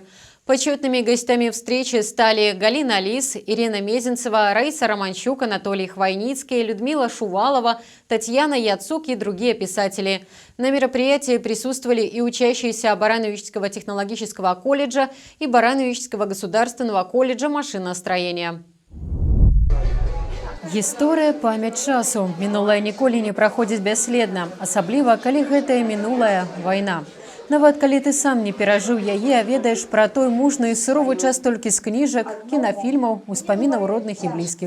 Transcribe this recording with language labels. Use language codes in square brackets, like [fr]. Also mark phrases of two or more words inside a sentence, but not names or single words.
[ru] Почетными гостями встречи стали Галина Лис, Ирина Мезенцева, Раиса Романчук, Анатолий Хвойницкий, Людмила Шувалова, Татьяна Яцук и другие писатели. На мероприятии присутствовали и учащиеся Барановичского технологического колледжа и Барановичского государственного колледжа машиностроения. [be] Гісторыя – памяць часу. Мінулае ніколі не праходзіць бясследна, асабліва калі гэтая мінулая вайна. Нават калі ты сам не перажыў яе, а ведаеш пра той мужны і суровы час толькі з кніжак, кінафільмаў, успамінаў родных і блізкіх.